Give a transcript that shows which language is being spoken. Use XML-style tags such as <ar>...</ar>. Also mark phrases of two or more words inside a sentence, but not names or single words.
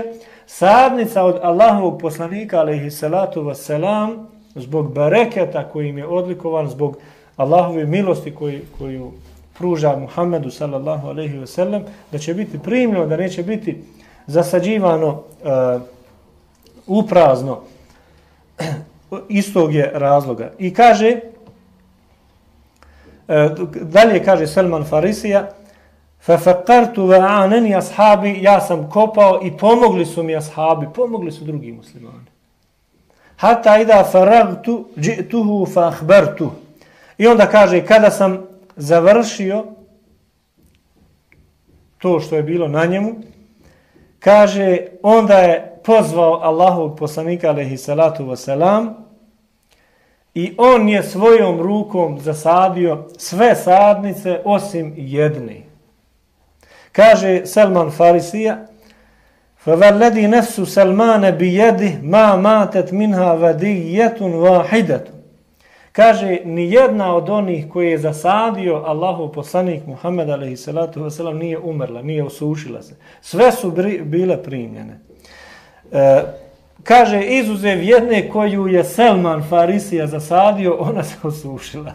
<bs>Sadnica od Allahovog poslanika</bs> <ar>عليه الصلاة والسلام,</ar> <bs>zbog bereketa kojim je odlikovan, zbog Allahove milosti koju pruža Muhammedu</bs> <ar>صلى الله عليه وسلم,</ar> <bs>da će biti primljeno, da neće biti zasađivano uprazno. Istog je razloga. I kaže, dalje kaže Selman Farisija:</bs> <ar>"ففقرت وأعانني أصحابي",</ar> <bs>ja sam kopao i pomogli su mi ashabi, pomogli su drugi muslimani.</bs> <ar>"حتى إذا فرغت جئته فأخبرت."</ar> <bs>I onda kaže, kada sam završio to što je bilo na njemu, kaže, onda je pozvao Allahovog poslanika</bs> <ar>عليه الصلاة والسلام</ar> <bs>i on je svojom rukom zasadio sve sadnice osim jedne. Kaže Selman Farisija:</bs> <ar>"فوالذي نفس سلمان بيده ما ماتت منها ودية واحدة."</ar> <bs>Kaže, ni jedna od onih koji je zasadio Allahov poslanik Muhammed</bs> <ar>عليه الصلاة والسلام</ar> <bs>nije umrla, nije osušila se. Sve su bile primljene. Kaže, izuzev jedne koju je Selman Farisija zasadio, ona se osušila.</bs>